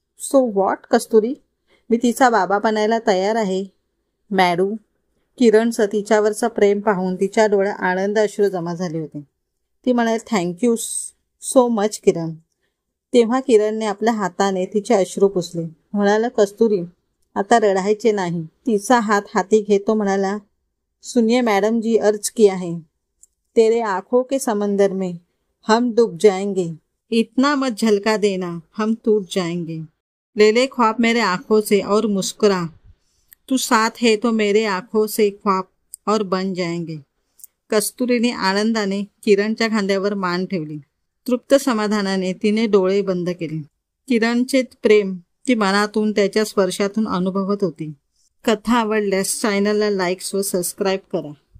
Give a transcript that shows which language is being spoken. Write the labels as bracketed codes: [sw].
[en] so what [mr] कस्तुरी? मी तिचा बाबा बनायला तयार आहे. मॅडू. किरणचं तिच्यावरचं प्रेम पाहून तिच्या डोळ्यात आनंद अश्रू जमा झाले होते. ती म्हणाली, [en] thank you so much [mr] किरण. तेव्हा किरणने आपल्या हाताने तिचे अश्रू पुसले. म्हणाला, कस्तुरी, आता रडायचे नाही. तिचा हात हाती घेतो म्हणाला, [hi] सुनिए मैडम जी, अर्ज किया है, तेरे आंखों के समंदर में हम डूब जाएंगे, इतना मत झलका देना हम टूट जाएंगे, ले ले ख्वाब मेरे आंखों से और मुस्कुरा, तू साथ है तो मेरे आंखों से ख्वाब और बन जाएंगे. [mr] कस्तुरीने आनंदाने किरणच्या खांद्यावर मान ठेवली. तृप्त समाधानाने तिने डोळे बंद केले. किरणचे प्रेम ती मनातून, त्याच्या स्पर्शातून अनुभवत होती. कथा आवडल्यास चॅनलला लाईक्स व सबस्क्राईब करा.